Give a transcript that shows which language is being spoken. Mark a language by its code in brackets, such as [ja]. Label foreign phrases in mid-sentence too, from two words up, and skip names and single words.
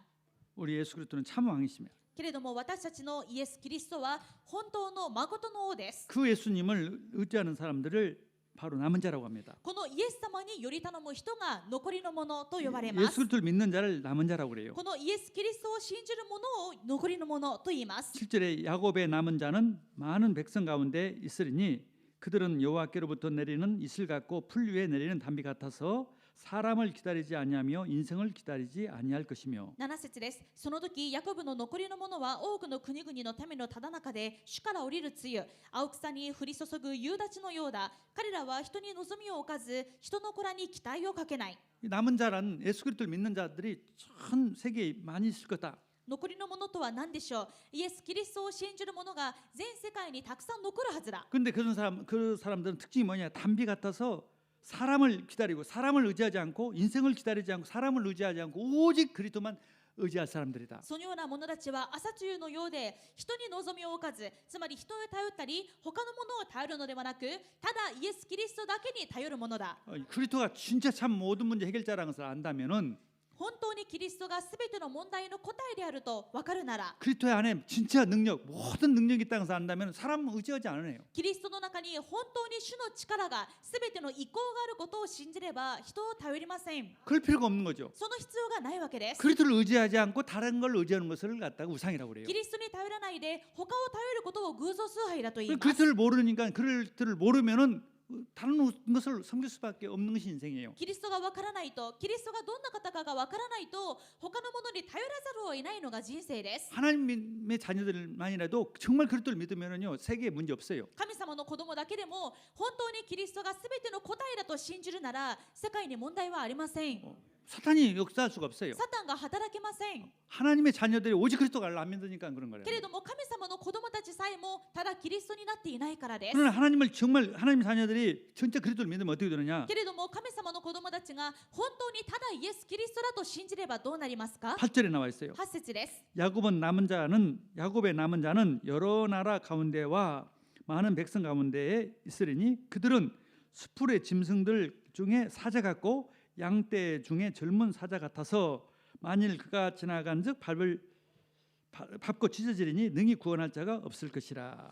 [ko] 우리 예수 그리스도는 참 왕이십니다. [ja] けれども私たちのイエス・キリストは本当の誠の王です。 [ko] 그 예수님을 의지하는 사람들을 바로 남은 자라고 합니다. [ja] このイエス様により頼む人が残りのものと呼ばれます。 [ko] 예수 그리스도를 믿는 자를 남은 자라고 그래요. [ja] このイエス・キリストを信じる者を残りのものと言います。 [ko] 7절에 야곱의 남은 자는 많은 백성 가운데 있으리니 그들은 여호와께로부터 내리는 이슬 같고 풀 위에 내리는 담비 같아서 사람을 기다리지 아니하며 인생을 기다리지 아니할 것이며. [ja] 7 節です。その時ヤコブの残りの者は多くの国々の民のただ中で主から降りる露、青草に降り注ぐ夕立のようだ。彼らは人に望みを置かず人の子らに期待をかけない。 [ko] 남은 자란 예수 그리스도를 믿는 자들이 전 세계에 많이 있을 거다. [ja] 残りのものとは何でしょう。イエス・キリストを信じる者が全世界にたくさん残るはずだ。 [ko] 근데 그 사람들은 특징이 뭐냐? 담비 같아서 사람을 기다리고 사람을 의지하지 않고 인생을 기다리지 않고 사람을 의지하지 않고 오직 그리스도만 의지할 사람들이다. [ja] そのような者たちは朝露のようで人に望みを置かず、つまり人を頼ったり他のものを頼るのではなく、ただイエス・キリストだけに頼るものだ。 [ko] 그리스도가 진짜 참 모든 문제 해결자라는 것을 안다면은 [ja] 本当にキリストがすべての問題の答えであると分かるなら、 [ko] 그리스도의 안에 진짜 능력 모든 능력이 있다는 것을 안다면 사람 의지하지 않아요. [ja] キリストの中に本当に主の力がすべての意向があることを信じれば人を頼りません。 [ko] 그럴 필요가 없는 거죠. [ja] その必要がないわけです。 [ko] 그리스도를 의지하지 않고 다른 걸 의지하는 것을 갖다가 우상이라고 그래요. [ja] キリストに頼らないで他を頼ることを偶像崇拝だと言います。 [ko] 그리스도를 모르니까 그리스도를 모르면은 다른 것을 섬길 수밖에 없는 것이 인생이에요. [ja] キリストが分からないと、キリストがどんな方かが分からないと、他のものに頼らざるを得ないのが人生です。 [ko] 하나님의 자녀들만이라도 정말 그리스도를 믿으면은요 세계에 문제 없어요. [ja] 神様の子供だけでも本当にキリストがすべての答えだと信じるなら世界に問題はありません。 [ko] 사탄이 역사할 수가 없어요. [ja] サタンが働けません。 [ko] 하나님의 자녀들이 오직 그리스도를 안 믿으니까 그런 거예요. [ja] けれども神様の子供たちさえもただキリストになっていないからです。 [ko] 그러나 하나님을 정말 하나님의 자녀들이 진짜 그리스도를 믿으면 어떻게 되느냐? [ja] けれども神様の子供たちが本当にただイエス・キリストだと信じればどうなりますか？ [ko] 8절에 나와 있어요. [ja] 8 節です。 [ko] 야곱의 남은 자는 여러 나라 가운데와 많은 백성 가운데에 있으리니 그들은 수풀의 짐승들 중에 사자 같고 양떼 중에 젊은 사자 같아서 만일 그가 지나간즉 밟고 찢어지리니 능히 구원할 자가 없을 것이라.